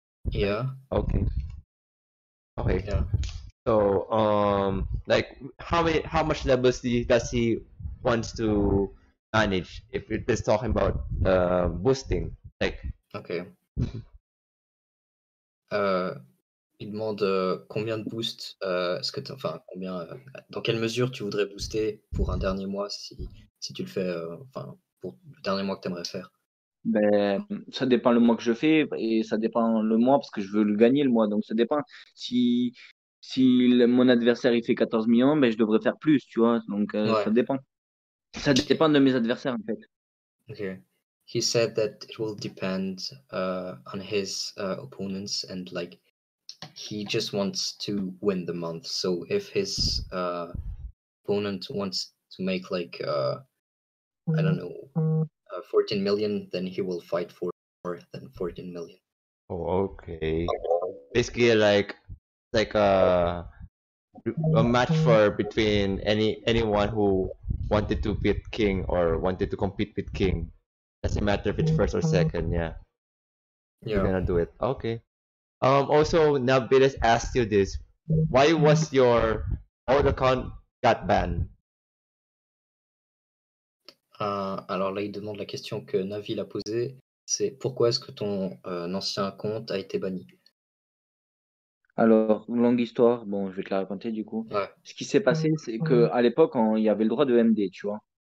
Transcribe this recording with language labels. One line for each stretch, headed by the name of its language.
English: Yeah. Okay. Okay. Yeah. So, like, how much levels does he wants to manage? If it is talking about boosting, like, Ok.
French: Il demande combien de boosts, est-ce que enfin combien, dans quelle mesure tu voudrais booster pour un dernier mois si tu le fais, enfin pour le dernier mois que tu aimerais faire? Ben, ça dépend le mois que je fais et ça dépend le mois parce que je veux le gagner le mois. Donc ça dépend. Si mon adversaire il fait 14 millions, ben, je devrais faire plus, tu vois. Donc Ouais. ça dépend. Ça dépend de mes adversaires en fait.
English: Okay. He said that it will depend on his opponents, and like he just wants to win the month. So if his opponent wants to make like I don't know 14 million, then he will fight for more than 14 million. oh, okay. Basically, like a match for between anyone who wanted to beat King or wanted to compete with King. Doesn't matter if it's first or second. Yeah, you're gonna do it. Okay. Also, Nabilis asked you this. Why was your old account got banned?
French: Alors là, il demande la question que Navi a posée, c'est pourquoi est-ce que ton ancien compte a été banni? Alors, longue histoire, bon, je vais te la raconter du coup. Ouais. Ce qui s'est passé, c'est qu'à l'époque, il y avait le droit de MD, tu vois.